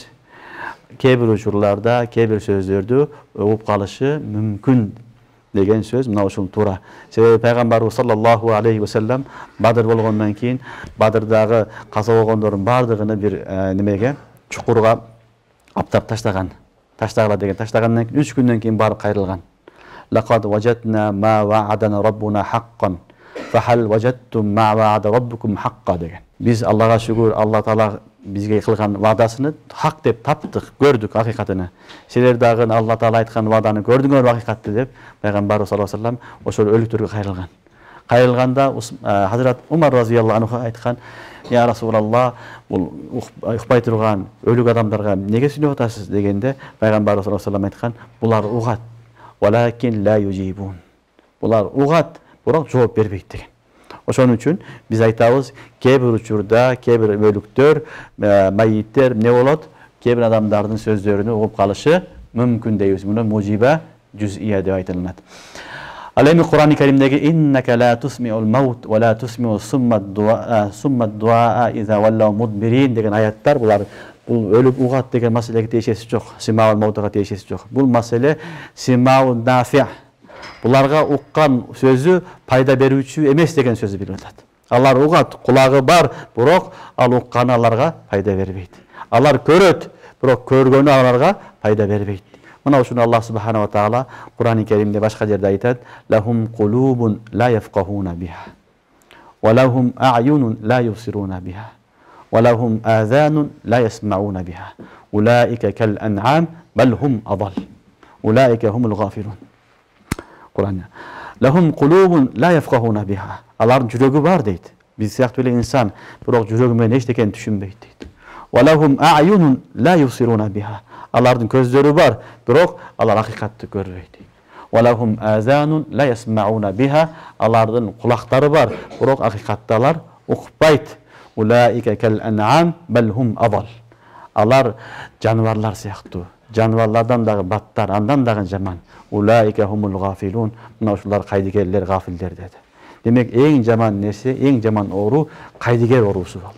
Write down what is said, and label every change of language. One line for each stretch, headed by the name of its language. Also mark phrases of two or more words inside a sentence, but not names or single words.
Kyrgyz: Кээ бир учурларда кээ бир сөздөрдү угуп калышы мүмкүн деген сөз, мына ушул туура. Себеби пайгамбарыбыз
Arabic: صلى الله عليه وسلم
Kyrgyz: Бадыр болгондон кийин Бадырдагы каза болгондордун бардыгыны бир немеге, чукурга аптап таштаган. Таштагыла деген, таштагандан кийин 3 күндөн кийин барып кайрылган.
Arabic: لقد وجدنا ما وعدنا ربنا حقا. فهل وجدتم ما وعد ربكم حقا деген.
Kyrgyz: Биз Аллага шүгүр, Алла Таала бизге кылган вадасын хак деп таптык, көрдүк акыйкатыны. Силер дагы Алла Таала айткан ваданы көрдүңөр акыйкатты деп пайгамбарыбыз
Arabic: صلى الله عليه وسلم
Kyrgyz: ошол өлүктөргө кайрылган. Кайрылганда Хазрат Умар
Arabic: رضي الله عنه
Kyrgyz: айткан:
Arabic: "يا رسول الله,
Kyrgyz: бул укпай турган өлүк адамдарга неге сүйлөп атасыз?" дегенде пайгамбарыбыз
Arabic: صلى الله عليه وسلم
Kyrgyz: айткан: "Булар угат,
Arabic: ولكن لا يجيبون."
Kyrgyz: Булар угат, бирок жооп бербейт деген. Ошон үчүн биз айтабыз, кээ бир учурда, кээ бир өлүктөр, майиттер не болот? Кээ бир адамдардын сөздөрүнү угуп калышы мүмкүн дейбиз. Муну
Arabic: موجبة جزئية
Kyrgyz: деп айтылат. Ал эми Кур'ан-ы Каримдеги
Arabic: إنك لا تسمع الموتى ولا تسمع الصم الدعاء إذا ولوا مدبرين
Kyrgyz: деген аяттар, булар бул өлүк угат деген маселеге тиешеси жок,
Arabic: سماع الموتى
Kyrgyz: тиешеси жок. Бул маселе
Arabic: سماع النافع.
Kyrgyz: Буларга уккан сөзү пайда берүүчү эмес деген сөзү билип атат. Алар угат, кулагы бар, бирок ал укканы аларга пайда бербейт. Алар көрөт, бирок көргөнү аларга пайда бербейт. Мына ушуну Аллах
Arabic: سبحانه وتعالى
Kyrgyz: Кур'ан-ы Каримде башка жерде айтат:
Arabic: "لهم قلوب لا يفقهون بها ولهم أعين لا يبصرون بها ولهم آذان لا يسمعون بها. أولئك كالأنعام بل هم أضل. أولئك هم الغافلون." Кур'ан. "لهم قلوب لا يفقهون بها."
Kyrgyz: Алардын жүрөгү бар дейт. Биз сыяктуу эле инсан, бирок жүрөгү менен эчтекени түшүнбөйт дейт.
Arabic: "ولهم أعين لا يبصرون بها."
Kyrgyz: Алардын көздөрү бар, бирок алар акыйкатты көрбөйт.
Arabic: "ولهم آذان لا يسمعون بها."
Kyrgyz: Алардын кулактары бар, бирок акыйкатты алар укпайт.
Arabic: "أولئك كالأنعام بل هم أضل."
Kyrgyz: Алар жаныбарлар сыяктуу. Жаныбарлардан дагы баттар, андан дагы жаман.
Arabic: "أولئك هم الغافلون."
Kyrgyz: Мына ушулар кайдыгерлер, гафилдер деди. Демек эң жаман нерсе, эң жаман оору кайдыгер оорусу балдар.